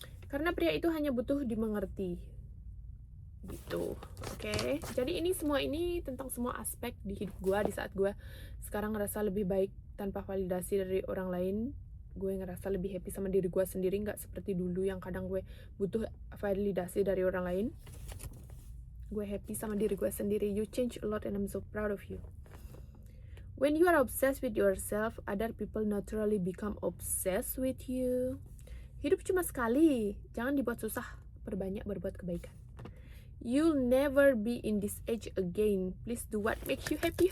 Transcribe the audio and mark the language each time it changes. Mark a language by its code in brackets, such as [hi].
[id] Karena pria itu hanya butuh dimengerti. Gitu, oke? Jadi ini semua ini tentang semua aspek di hidup gue di saat gue sekarang ngerasa lebih baik tanpa validasi dari orang lain. Gue ngerasa lebih happy sama diri gue sendiri, gak seperti dulu yang kadang gue butuh validasi dari orang lain. Gue happy sama diri gue sendiri. [en] You change a lot and I'm so proud of you. When you are obsessed with yourself, other people naturally become obsessed with you. [id] Hidup cuma sekali, jangan dibuat susah, perbanyak berbuat kebaikan. [en] You'll never be in this age again. Please do what makes you happy.